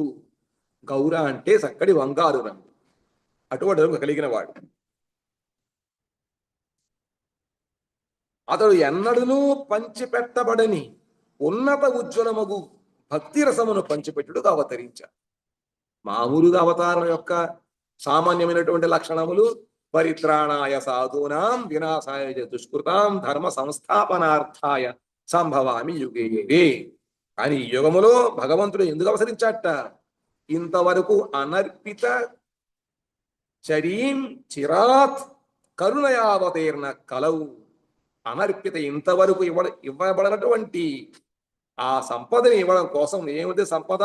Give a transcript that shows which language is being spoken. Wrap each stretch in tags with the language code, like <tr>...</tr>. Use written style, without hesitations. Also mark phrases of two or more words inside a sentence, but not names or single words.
<te>గౌర అంటే చక్కటి బంగారు రంగు, అటువంటి రంగు కలిగిన వాడు. అతడు ఎన్నడూ పంచిపెట్టబడని ఉన్నత ఉజ్వలమగు భక్తి రసమును పంచిపెట్టుడుగా అవతరించాడు. మామూలుగా అవతారం యొక్క సామాన్యమైనటువంటి లక్షణములు</te> <sa>పరిత్రాణాయ సాధూనాం వినాశాయ దుష్కృతాం ధర్మ సంస్థాపనార్థాయ సంభవామి యుగే.</sa> <te>కానీ ఈ యుగములో భగవంతుడు ఎందుకు అవతరించాట?</te> <sa>ఇంతవరకు అనర్పిత చరీం చిరాత్ కరుణయావతీర్ణ కలవు.</sa> <te>అనర్పిత ఇంతవరకు ఇవ్వబడినటువంటి ఆ సంపదని ఇవ్వడం కోసం ఏమిటి సంపద?</te>